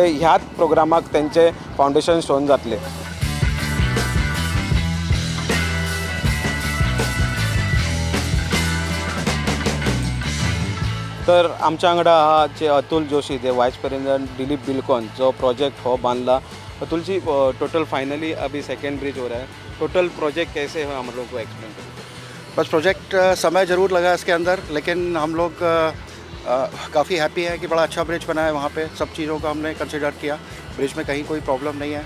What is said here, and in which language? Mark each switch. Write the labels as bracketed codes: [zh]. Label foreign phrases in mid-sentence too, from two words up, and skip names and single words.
[kok] ह्याच प्रोग्रामाक तेंचे [en] foundation stone [kok] जातले। तर आमच्या वांगडा आहा जे अतुल जोशी जे [en] vice president [kok] दिलीप बिल्कोन जो प्रोजेक्ट हो बांधला। [hi] अतुल जी [en] total finally [hi] अभी सेकेंड ब्रिज हो रहा है, टोटल प्रोजेक्ट कैसे है हम लोग को एक्सप्लेन करें। बस प्रोजेक्ट समय ज़रूर लगा इसके अंदर, लेकिन हम लोग काफ़ी हैप्पी है कि बड़ा अच्छा ब्रिज बना है। वहाँ पे सब चीज़ों का हमने कंसिडर किया। ब्रिज में कहीं कोई प्रॉब्लम नहीं है।